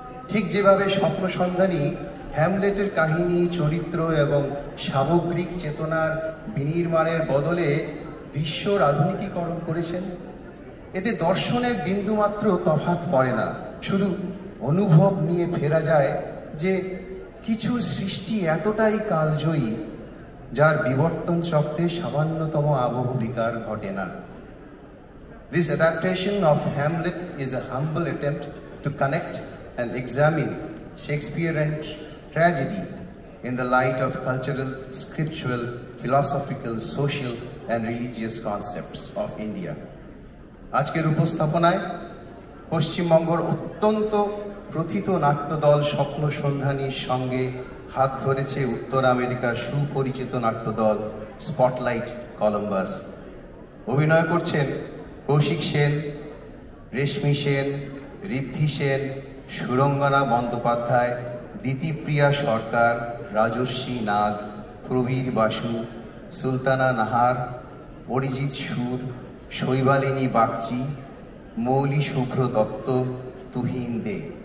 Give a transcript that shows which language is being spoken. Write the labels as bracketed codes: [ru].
[bn] ঠিক যেভাবে স্বপ্ন সন্ধানী হ্যামলেটের কাহিনী, চরিত্র এবং সামগ্রিক চেতনার বিনির্মাণের বদলে দৃশ্যর আধুনিকীকরণ করেছেন, এতে দর্শনের বিন্দুমাত্র তফাৎ পড়ে না, শুধু অনুভব নিয়ে ফেরা যায় যে কিছু সৃষ্টি এতটাই কালজয়ী যার বিবর্তন চক্রে সামান্যতম আবহ বিকার ঘটে না। [en] This adaptation of Hamlet is a humble attempt to connect and examine Shakespearean tragedy in the light of cultural, scriptural, philosophical, social and religious concepts of India. [bn] আজকের উপস্থাপনায় পশ্চিমবঙ্গের অত্যন্ত প্রথিত নাট্যদল স্বপ্ন সন্ধানীর সঙ্গে হাত ধরেছে উত্তর আমেরিকার সুপরিচিত নাট্যদল স্পটলাইট কলম্বাস। অভিনয় করছেন কৌশিক সেন, রেশমি সেন, ঋদ্ধি সেন, সুরঙ্গনা বন্দ্যোপাধ্যায়, দিতিপ্রিয়া সরকার, রাজস্বী নাগ, প্রবীর বাসু, সুলতানা নাহার, অরিজিৎ সুর, শৈবালিনী বাগচি, মৌলি শুভ্র দত্ত, তুহিন দে।